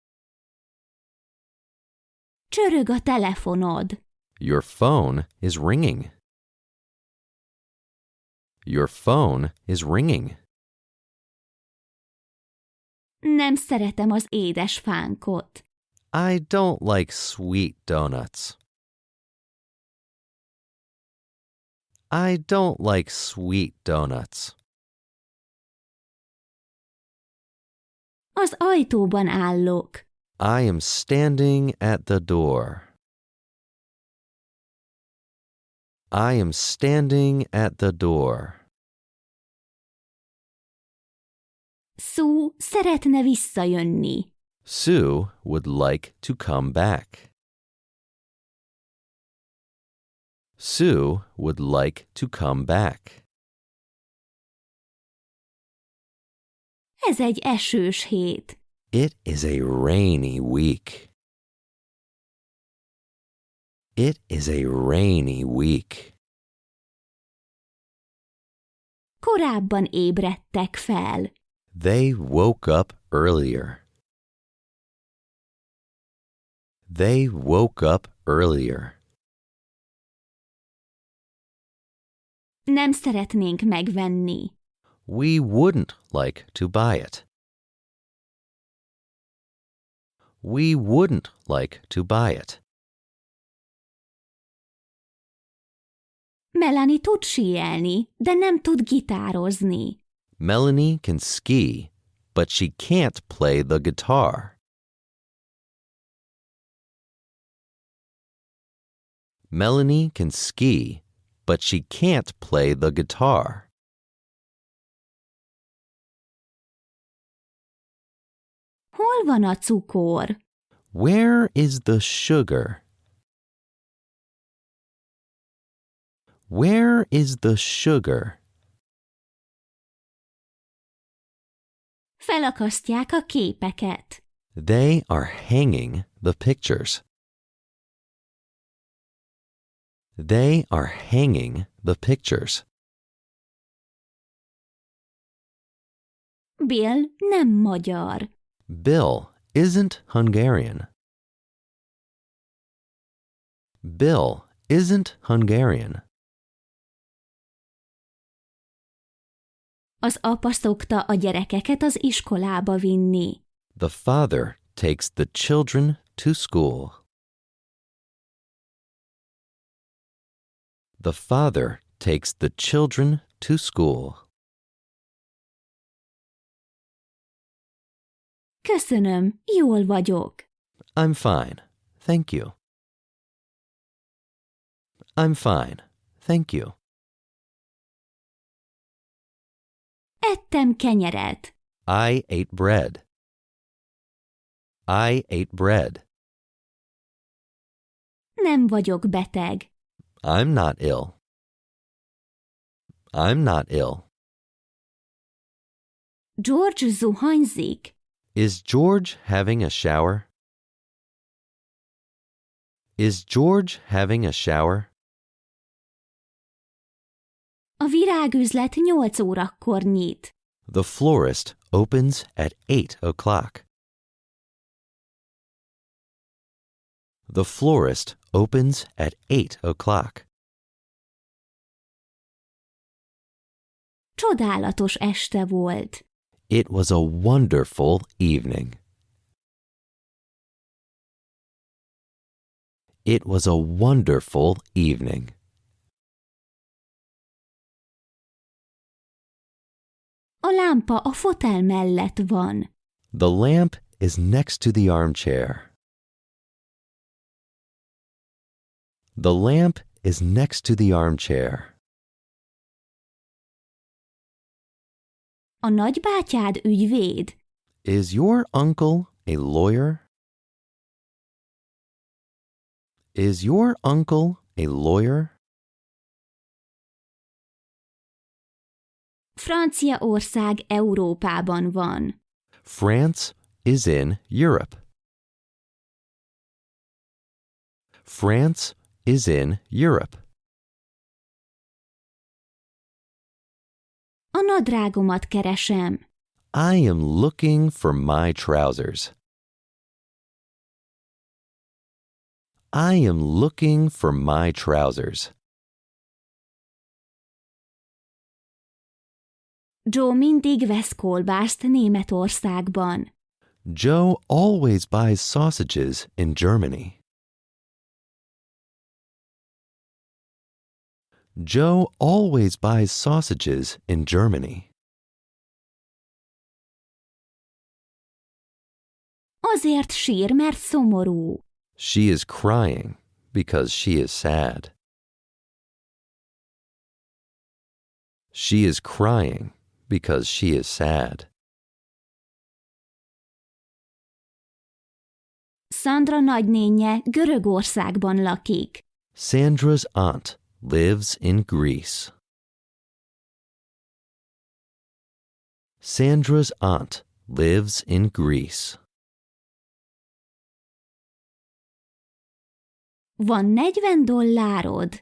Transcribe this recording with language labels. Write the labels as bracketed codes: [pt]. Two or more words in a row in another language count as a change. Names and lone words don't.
[hu] Csörög a telefonod. [en] Your phone is ringing. Your phone is ringing. [hu] Nem szeretem az édes fánkot. [en] I don't like sweet donuts. I don't like sweet donuts. [hu] Az ajtóban állok. [en] I am standing at the door. I am standing at the door. [hu] Sue szeretne visszajönni. [en] Sue would like to come back. Sue would like to come back. [hu] Ez egy esős hét. [en] It is a rainy week. It is a rainy week. [hu] Korábban ébredtek fel. [en] They woke up earlier. They woke up earlier. [hu] Nem szeretnénk megvenni. [en] We wouldn't like to buy it. We wouldn't like to buy it. [hu] Melanie tud síelni, de nem tud gitározni. [en] Melanie can ski, but she can't play the guitar. Melanie can ski, but she can't play the guitar. [hu] Hol van a cukor? [en] Where is the sugar? Where is the sugar? [hu] Felakasztják a képeket. [en] They are hanging the pictures. They are hanging the pictures. [hu] Bill nem magyar. [en] Bill isn't Hungarian. Bill isn't Hungarian. [hu] Az apa szokta a gyerekeket az iskolába vinni. [en] The father takes the children to school. The father takes the children to school. [hu] Köszönöm, jól vagyok. [en] I'm fine, thank you. I'm fine, thank you. [hu] Ettem kenyeret. [en] I ate bread. I ate bread. [hu] Nem vagyok beteg. [en] I'm not ill. I'm not ill. [hu] George zuhanyzik. [en] Is George having a shower? Is George having a shower? [hu] A virágüzlet 8 órakor nyit. [en] The florist opens at 8 o'clock. The florist opens at 8 o'clock. [hu] Csodálatos este volt. [en] It was a wonderful evening. It was a wonderful evening. [hu] A lámpa a fotel mellett van. [en] The lamp is next to the armchair. The lamp is next to the armchair. [hu] A nagybátyád ügyvéd. [en] Is your uncle a lawyer? Is your uncle a lawyer? [hu] Franciaország Európában van. [en] France is in Europe. France is in Europe. [hu] A nadrágomat keresem. [en] I am looking for my trousers. I am looking for my trousers. [hu] Joe mindig vesz kolbászt Németországban. [en] Joe always buys sausages in Germany. Joe always buys sausages in Germany. [hu] Azért sír, mert szomorú. [en] She is crying because she is sad. She is crying because she is sad. [hu] Sandra nagynénje Görögországban lakik. [en] Sandra's aunt lives in Greece. Sandra's aunt lives in Greece. [hu] Van $40.